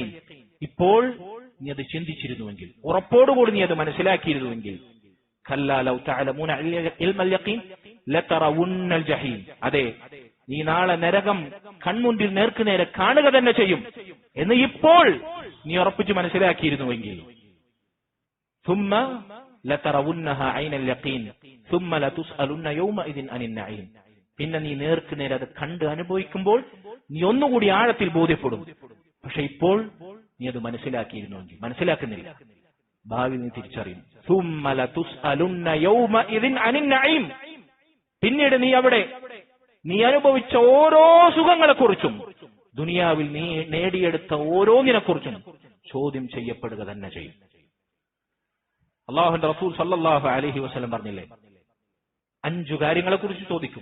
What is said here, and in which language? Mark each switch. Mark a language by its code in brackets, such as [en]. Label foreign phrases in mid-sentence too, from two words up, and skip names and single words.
[ml] ഇപ്പോൾ നീ അത് ചിന്തിച്ചിരുന്നുവെങ്കിൽ, ഉറപ്പോടുകൂടി നീ അത് മനസ്സിലാക്കിയിരുന്നുവെങ്കിൽ, [ar] كلا لو تعلمون علم اليقين لترون الجحيم. [ml] അതെ, നീ നാളെ നരകം കൺമുൻപിൽ നേർക്കുനേരെ കാണുക തന്നെ ചെയ്യും എന്ന് ഇപ്പോൾ നീ ഉറപ്പിച്ച് മനസ്സിലാക്കിയിരുന്നുവെങ്കിൽ. [ar] ثم لترونها عين اليقين ثم لتسألن يومئذ عن النعيم. [ml] പിന്നെ നീ നേർക്കുനേരെ അത് കണ്ട് അനുഭവിക്കുമ്പോൾ നീ ഒന്നുകൂടി ആഴത്തിൽ ബോധ്യപ്പെടും. പക്ഷെ ഇപ്പോൾ നീ അത് മനസ്സിലാക്കിയിരുന്നുവെങ്കിൽ, മനസ്സിലാക്കുന്നില്ല, ഭാവി നീ തിരിച്ചറിയും. [ar] ثم لتسألن يومئذ عن النعيم. [ml] പിന്നീട് നീ അവിടെ നീ അനുഭവിച്ച ഓരോ സുഖങ്ങളെക്കുറിച്ചും, ദുനിയാവിൽ നീ നേടിയെടുത്ത ഓരോന്നിനെക്കുറിച്ചും ചോദ്യം ചെയ്യപ്പെടുക തന്നെ ചെയ്യും. അല്ലാഹുവിന്റെ റസൂൽ [ar] صلى الله عليه وسلم [ml] പറഞ്ഞില്ലേ, 5 കാര്യങ്ങളെക്കുറിച്ച് ചോദിക്കും.